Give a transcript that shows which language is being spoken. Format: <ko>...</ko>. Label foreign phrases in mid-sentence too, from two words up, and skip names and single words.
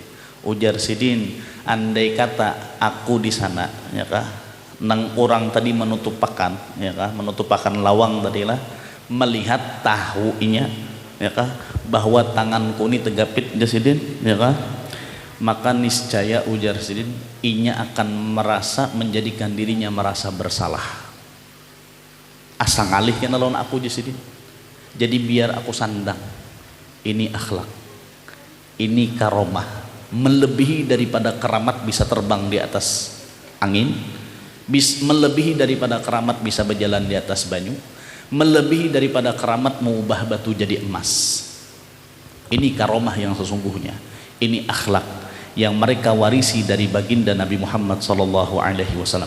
<bjn>Ujar Sidin, andai kata aku di sana, ya kah, nang orang tadi menutup pakan, ya kah, menutup pakan lawang tadilah, melihat tahu inya, ya kah, bahwa tanganku ini Tegapit, ya Sidin, ya kah, maka niscaya ujar Sidin, inya akan merasa menjadikan dirinya merasa bersalah. Asang alih kena lawan aku, ya Sidin. Jadi biar aku sandang, ini akhlak, ini karomah, melebihi daripada keramat bisa terbang di atas angin, melebihi daripada keramat bisa berjalan di atas banyu, melebihi daripada keramat mengubah batu jadi emas. Ini karomah yang sesungguhnya, ini akhlak yang mereka warisi dari baginda Nabi Muhammad SAW.</bjn>